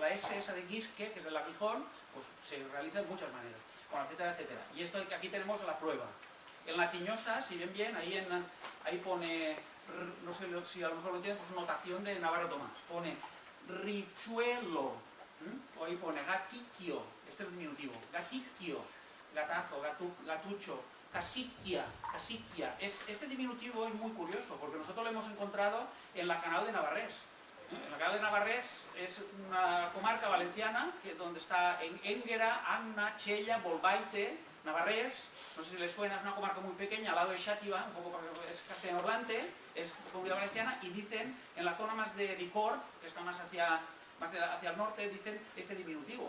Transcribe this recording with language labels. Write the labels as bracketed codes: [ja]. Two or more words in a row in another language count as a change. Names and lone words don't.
[es] La S esa de guizque, que es el aguijón, pues se realiza de muchas maneras, bueno, etcétera, etcétera. Y esto que aquí tenemos la prueba. En la Tiñosa, si ven bien, ahí pone, no sé si a lo mejor lo entienden, pues notación de Navarro Tomás. Pone richuelo, o ahí pone gatiquio, este es el diminutivo, gatiquio, gatazo, gatucho, casiquia. Este diminutivo es muy curioso, porque nosotros lo hemos encontrado en la Canal de Navarrés. En la Canal de Navarrés es una comarca valenciana donde está en Énguera, Anna, Chella, Bolbaite, Navarrés. No sé si les suena, es una comarca muy pequeña, al lado de Xàtiva, un poco es castellanoparlante, es comunidad valenciana, y dicen, en la zona más de Bicor, que está más hacia el norte, dicen este diminutivo.